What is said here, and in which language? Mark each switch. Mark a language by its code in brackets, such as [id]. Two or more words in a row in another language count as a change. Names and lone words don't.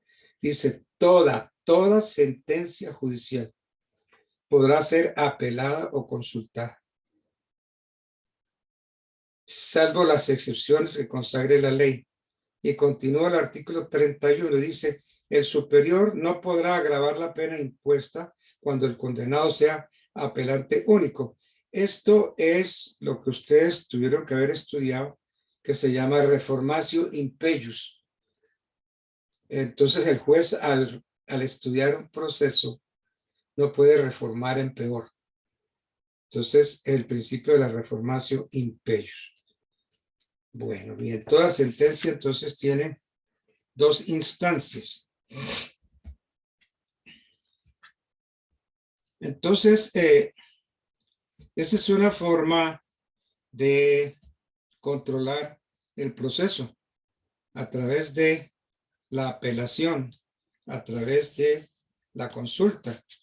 [es] Dice toda sentencia judicial podrá ser apelada o consultada, salvo las excepciones que consagre la ley. Y continúa el artículo 31, dice: el superior no podrá agravar la pena impuesta cuando el condenado sea apelante único. Esto es lo que ustedes tuvieron que haber estudiado, que se llama [la] reformatio in peius. [es] Entonces el juez al estudiar un proceso no puede reformar en peor. Entonces el principio de la [la] reformatio in peius. [es] Bueno, bien, toda sentencia entonces tiene dos instancias. Entonces, esa es una forma de controlar el proceso a través de la apelación, a través de la consulta.